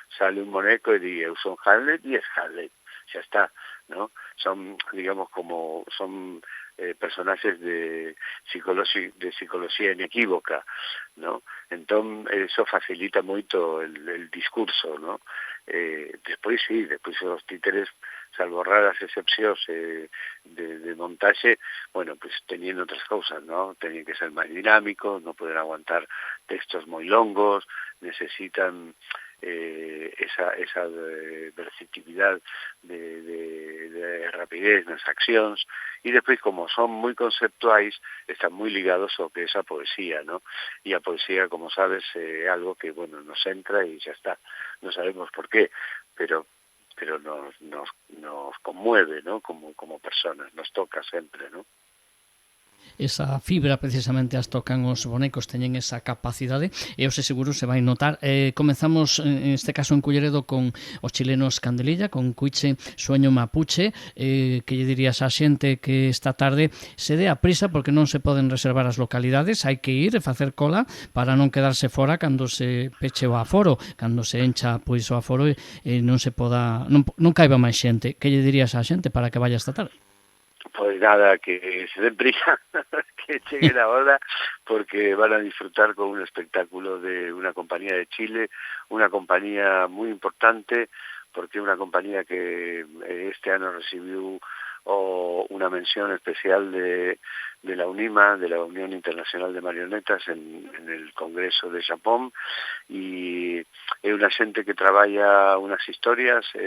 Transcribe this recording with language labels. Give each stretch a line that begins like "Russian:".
Galician: Sale un boneco e di, eu son Hamlet e es Hamlet, xa está, ¿no? Son, digamos, como son personaxes de psicología inequívoca, ¿no? Entón, eso facilita moito el discurso, ¿no? Despois os títeres, salvo raras excepcións de montaxe, bueno, pues teñen outras cousas, ¿no? Teñen que ser máis dinámicos, non poden aguantar textos moi longos, necesitan esa versatilidade de rapidez nas accións, e despois, como son moi conceptuais, están moi ligados ao que é esa poesía, ¿no? E a poesía, como sabes, é algo que, bueno, nos entra e xa está. Non sabemos por qué, pero nos conmueve, ¿no? Como personas, nos toca sempre, ¿no? Esa fibra precisamente as tocan os bonecos, teñen esa capacidade e os seguro se vai notar. Comezamos en este caso en Culleredo con os chilenos Candelilla, con Cuiche Sueño Mapuche, que lle dirías á xente que esta tarde se dé a prisa porque non se poden reservar as localidades, hai que ir e facer cola para non quedarse fora cando se peche o aforo, cando se encha pois o aforo e non se poda, non caiba máis xente. Que lle dirías á xente para que vaya esta tarde?
Spanish: Pues nada, que se den prisa, que lleguen ahora, porque van a disfrutar con un espectáculo de una compañía de Chile, una compañía muy importante, porque una compañía que este año recibió una mención especial de la UNIMA, de la Unión Internacional de Marionetas, en el Congreso de Japón, y es una
Galician: xente que traballa
Spanish: unas historias